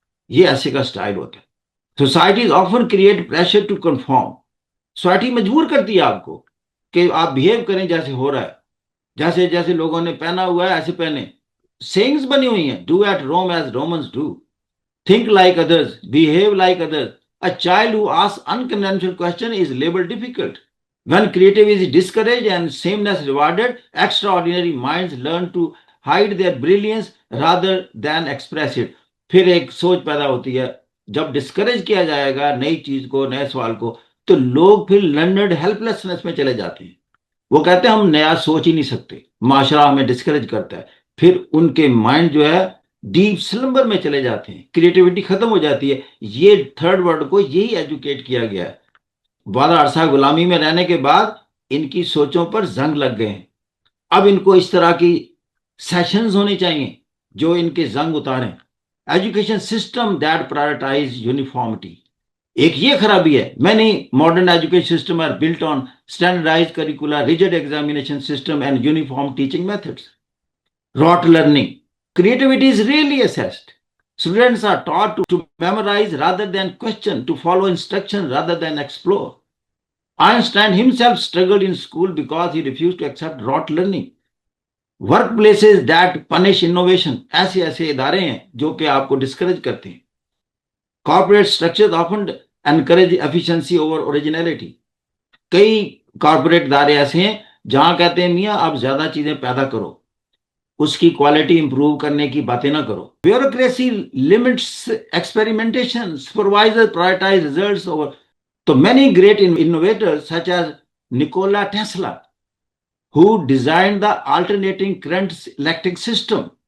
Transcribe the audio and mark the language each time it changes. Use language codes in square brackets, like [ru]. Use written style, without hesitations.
[ur] یہ ایسے کا سٹائل ہوتا ہے. [en] Societies often create pressure to conform. [ur] Society مجبور کرتی ہے آپ کو کہ آپ بہیو کریں جیسے ہو رہا ہے، جیسے جیسے لوگوں نے پہنا ہوا ہے ایسے پہنے. سینگز بنی ہوئی ہیں، [en] Do at Rome as Romans do, think like others, behave like others. A child who asks unconventional question is labeled difficult. When creativity is discouraged and sameness rewarded, extraordinary minds learn to hide their brilliance rather than express it. [ur] پھر ایک سوچ پیدا ہوتی ہے، جب discourage کیا جائے گا نئی چیز کو، نئے سوال کو، تو لوگ پھر لرنڈ ہیلپ لیسنس میں چلے جاتے ہیں. وہ کہتے ہیں ہم نیا سوچ ہی نہیں سکتے، معاشرہ ہمیں ڈسکریج کرتا ہے. پھر ان کے مائنڈ جو ہے ڈیپ سلمبر میں چلے جاتے ہیں، کریٹیوٹی ختم ہو جاتی ہے۔ یہ تھرڈ ورلڈ کو یہی ایجوکیٹ کیا گیا ہے۔ بڑا عرصہ غلامی میں رہنے کے بعد ان کی سوچوں پر زنگ لگ گئے ہیں۔ اب ان کو اس طرح کی سیشنز ہونے چاہیے جو ان کے زنگ اتاریں۔ [en] education system that prioritise uniformity, [ur] ایک یہ خرابی ہے۔ [en] Many modern education system are built on standardise curricula, rigid examination system and uniform teaching methods. Rote learning. Creativity is rarely assessed. Students are taught to memorize rather than question, to follow instruction rather than explore. Einstein himself struggled in school because he refused to accept rote learning. Workplaces that punish innovation. [ur] ایسے ایسے ادارے ہیں جو کہ آپ کو discourage کرتے ہیں. [en] Corporate structures often encourage efficiency over originality. [ur] کئی کارپوریٹ ادارے ایسے ہیں جہاں کہتے ہیں میاں آپ زیادہ چیزیں پیدا کرو، اس کی کوالٹی امپروو کرنے کی باتیں نہ کرو۔ [en] Bureaucracy limits experimentation, supervisor prioritise results over. [ur] تو [en] Many great innovators such as Nikola Tesla who designed the alternating current electric system.